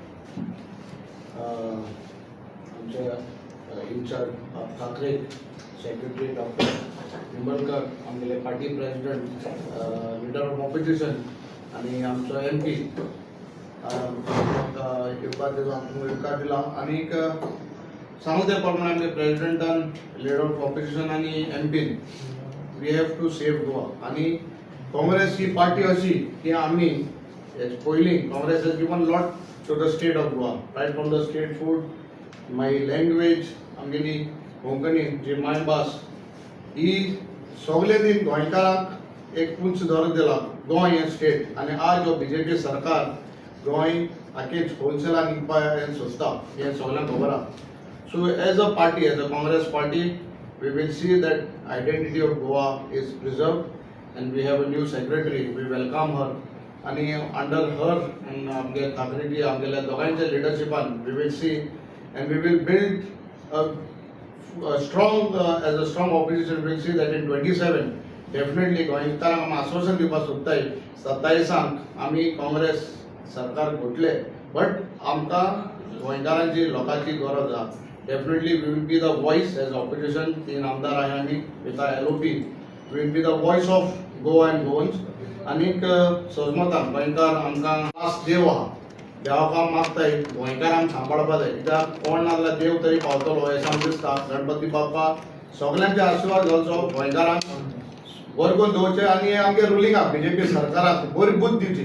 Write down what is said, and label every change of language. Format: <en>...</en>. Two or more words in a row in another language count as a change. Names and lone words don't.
<kok>आमच्या इन्चार्ज ठाकरे, सेक्रेटरी डॉक्टर निंबळकर, आमगेले</kok> <en>party president, leader of opposition</en> <kok>आणि आमचो MP येवपाक दिला. आणि सांगू ते प्रमाणे आमचे प्रेसिडेंटान,</kok> <en>leader of opposition</en> <kok>आणि MP</kok> <en>we have to save Goa.</en> <kok>आणि काँग्रेस ही पार्टी अशी की आम्ही पयलीं</kok> <en>Congress has given lot to the state of Goa, right from the state food, my language,</en> <kok>आमगेली कोंकणी जी मायभास ही सगळे दिन गोंयकारांक एक उंच दर्जो दिला गोंय हें स्टेट. आनी आज हो BJP सरकार गोंय आख्खें होलसेलान विकपा हें सोदता, हें सगळ्यांक खबर आहा.</kok> <en>So as a party, as a Congress party, we will see that identity of Goa is preserved and we have a new secretary. We welcome her. आणि under her</en> <kok>आमगे ठाकरेजी आमगेल्या दोगांच्या लिडरशिपान</kok> <en>we will see and we will build a strong as a strong opposition. We will see that in 27 definitely</en> <kok>गोंयकारांक आमी आश्वासन दिवपाक सोदताय. 27 आमी काँग्रेस सरकार घोटले, बट आमकां गोंयकारांची लोकांची गरज आहा.</kok> <en>Definitely we will be the voice as opposition. 3</en> <kok>आमदार आहाय आमी</kok> <en>with our LOP. We will be the voice of Goa and Goans.</en> <kok>आनीक सोजमतान गोंयकार आमकां लास्ट देव आहा, देवाक मागताय गोंयकारांक सांबाळपा जाय. कित्याक कोण ना जाल्यार देव तरी पावतलो अशें आमकां दिसता. गणपती बाप्पा सगळ्यांचे आशिर्वाद घालचो, गोंयकारांक बरें करून दवरचें आनी आमगे रुलिंगाक BJP सरकाराक बरी बुद्ध दिवची.</kok>